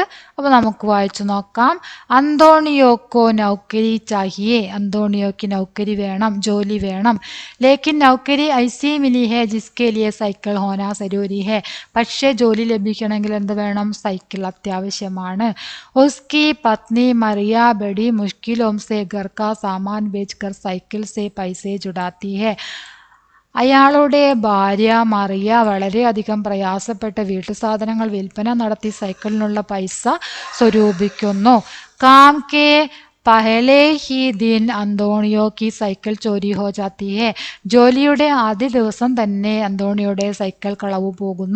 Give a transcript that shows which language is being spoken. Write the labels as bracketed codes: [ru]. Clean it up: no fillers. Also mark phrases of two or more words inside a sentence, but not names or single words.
[ml] അപ്പോൾ നമുക്ക് വായിച്ചു നോക്കാം. [hi] अंतोनियो को नौकरी चाहिए. [ml] അന്തോണിയോക്ക് നൗക്കരി വേണം, ജോലി വേണം. [hi] लेकिन नौकरी ऐसी मिली है जिसके लिए साइकिल होना ज़रूरी है. [ml] പക്ഷേ ജോലി ലഭിക്കണമെങ്കിൽ എന്ത് വേണം? സൈക്കിൾ അത്യാവശ്യമാണ്. [hi] उसकी पत्नी मारिया बड़ी मुश्किलों से घर का सामान बेचकर साइकिल से पैसे जुटाती है. [ml] അയാളുടെ ഭാര്യ മറിയ വളരെയധികം പ്രയാസപ്പെട്ട് വീട്ടുസാധനങ്ങൾ വിൽപ്പന നടത്തി സൈക്കിളിനുള്ള പൈസ സ്വരൂപിക്കുന്നു. [hi] काम के पहले ही दिन अंतोनियो की साइकिल चोरी हो जाती है. [ml] ജോലിയുടെ ആദ്യ ദിവസം തന്നെ അന്തോണിയുടെ സൈക്കിൾ കളവ് പോകുന്നു.